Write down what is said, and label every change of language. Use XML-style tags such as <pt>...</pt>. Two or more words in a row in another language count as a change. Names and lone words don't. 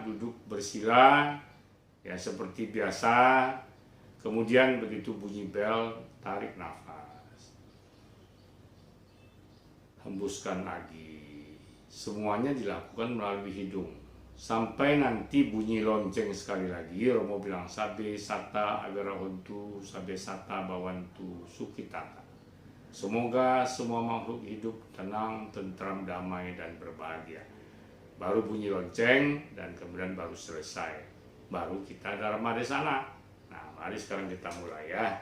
<id>Duduk bersila, ya seperti biasa. Kemudian begitu bunyi bel, tarik nafas, hembuskan lagi. Semuanya dilakukan melalui hidung. Sampai nanti bunyi lonceng sekali lagi, Romo bilang</id> <pi>sabe sata agarahontu, sabe sata bawantu sukitata.</pi> <id>Semoga semua makhluk hidup tenang, tentram, damai, dan berbahagia. Baru bunyi lonceng dan kemudian baru selesai. Baru kita dharma desana. Nah, mari sekarang kita mulai ya.</id>